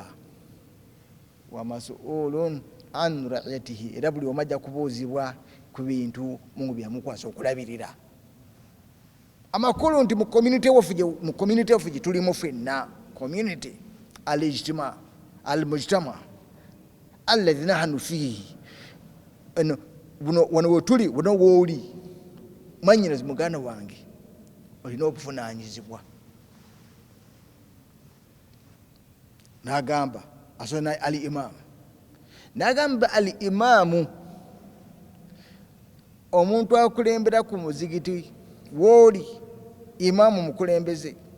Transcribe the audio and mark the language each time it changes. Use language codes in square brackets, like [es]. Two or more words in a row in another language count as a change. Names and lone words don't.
[ar] ومسؤول عن رعيته, [lg] era buli omu ajja kubuuzibwa ku bintu Mungu byamukwasa okulabirira. Amakulu nti mu community waffe gye tulimu ffenna, community [ar] الاجتماع المجتمع الذي نحن فيه, [lg] wano wetuli, wano wooli mwanyinazi muganda wange olina obuvunanyizibwa. N'agamba asona al-imam, n'agamba al-imamu omuntu akulembera ku muzigiti wooli, imamu mukulembeze,